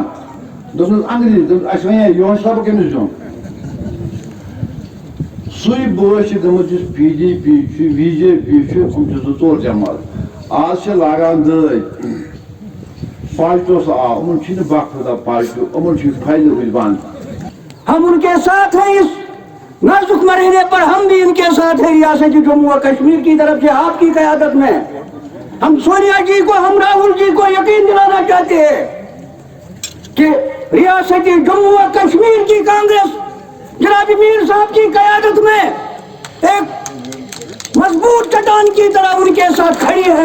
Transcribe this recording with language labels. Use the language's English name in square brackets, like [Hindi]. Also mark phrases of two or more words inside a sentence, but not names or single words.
[Kashmiri] دوٚپنَس انگریزی, دوٚپُس اَسہِ وَنے یِہُنٛد سبق کٔمِس دیُن. سُے بٲژ چھِ گٔمٕژ یُس PDP چھُ BJP چھُ, یِم چھِ 2-4 جماعت. آز چھِ لاگان دٲدۍ پالٹوس آو, یِمن چھِنہٕ باقٲعدٕ پالٹو, یِمن چھِ فٲیدٕ روٗدۍ بنٛد. [Urdu] ہم ان کے ساتھ ہیں اس نازک مرحلے پر, ہم بھی ان کے ساتھ ہیں ریاست جموں و کشمیر کی طرف سے آپ کی قیادت میں. ہم سونیا جی کو, ہم راہل جی کو یقین دلانا چاہتے ہیں کہ ریاست جموں و کشمیر کی کانگریس جناب میر صاحب کی قیادت میں ایک مضبوط چٹان کی طرح ان کے ساتھ کھڑی ہے.